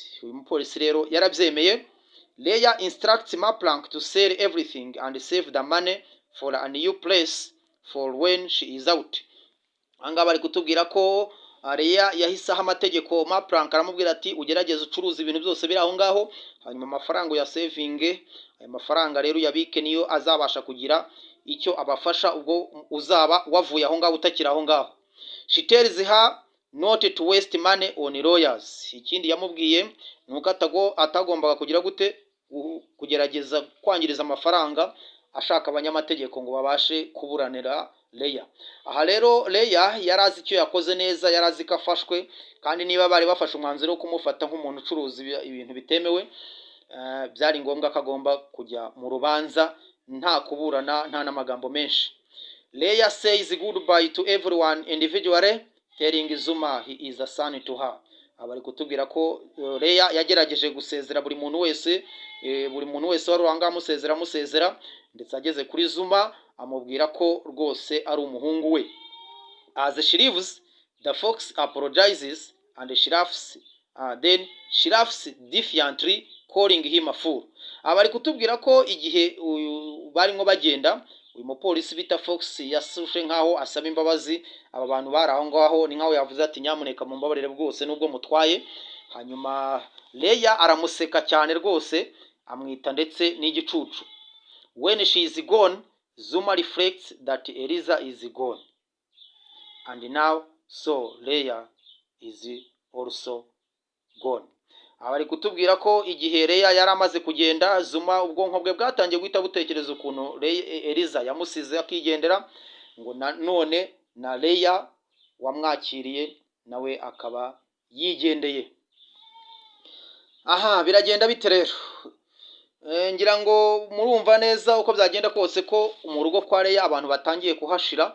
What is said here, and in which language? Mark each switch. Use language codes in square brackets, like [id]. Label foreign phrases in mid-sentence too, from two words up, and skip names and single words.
[rw] Uyu mupolisi rero yarabyemeye. [en] Leya instructs Maplank to sell everything and save the money for a new place for when she is out. [rw] Anga bari kutubwira ko Leya yahisaho amategeko. Maplank aramubwira ati ugerageze ucuruza ibintu byose biri aho ngaho, hanyuma amafaranga ya saving, ayo mafaranga rero yabike niyo azabasha kugira icyo abafasha ubwo uzaba wavuye aho ngaho utakira aho ngaho. [en] She tells her not to waste money on lawyers. [rw] Ikindi yamubwiye nuko atagombaga kugira gute kugerageza kwangiriza amafaranga ashaka abanyamategeko ngo babashe kuburanira Leya. Aha rero Leya yarazi icyo yakoze neza, yarazi ko afashwe, kandi niba bari bafashe umwanzuro wo kumufata nk'umuntu ucuruza ibintu bitemewe, byari ngombwa ko agomba kujya mu rubanza nta kuburana nta n'amagambo menshi. [en] Leya says goodbye to everyone individually, telling Zuma he is a son to her. [rw] Abari kutubwira ko Leya yagerageje gusezera buri muntu wese wari wanga musezera, ndetse ageze kuri Zuma amubwira ko rwose ari umuhungu we. [en] As she leaves, the Fox apologizes and she laughs. Then she laughs defiantly, calling him a fool. [rw] Abari kutubwira ko igihe barimo bagenda, uyu mupolisi bita Fox yasushe nkaho asaba imbabazi aba bantu bari aho ngaho, ni nkaho yavuze ati nyamuneka mumbabarire bwose nubwo mutwaye. Hanyuma Leya aramuseka cyane rwose, amwita ndetse n'igicucu. [en] When she is gone, Zuma reflects that Eliza is gone, and now so Leya is also gone. [rw] bari kutubwira ko igihe Leya yari amaze kugenda, Zuma ubwonko bwe bwatangiye guhita butekereza ukuntu Eliza yamusize akigendera, ngo none na Leya wamwakiriye nawe akaba yigendeye. Aha, biragenda bite rero? Ngira ngo murumva neza uko byagenda kose ko mu rugo kwa Leya abantu batangiye kuhashira.